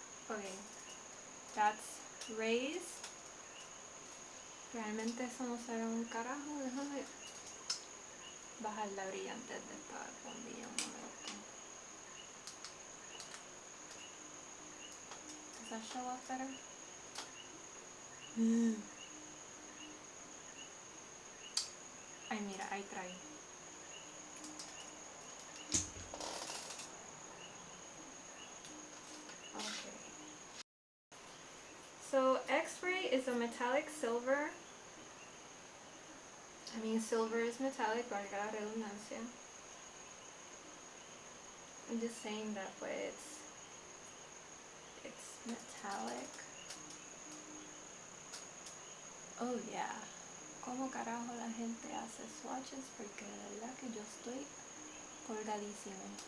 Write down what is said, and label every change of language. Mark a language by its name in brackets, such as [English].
[English] Okay. That's Rays. [Spanish] Realmente eso no se ve un carajo. Déjame bajar la brillantez de esta bombilla un momento. [English] Does that show up better? [Spanish] Ay, mira, ahí trae. [English] Okay. So X-ray is a metallic silver. I mean, silver is metallic, [Spanish] valga la redundancia. [English] I'm just saying that way it's metallic. Oh yeah. [Spanish] ¿Cómo carajo la gente hace swatches? Porque de verdad que yo estoy colgadísima.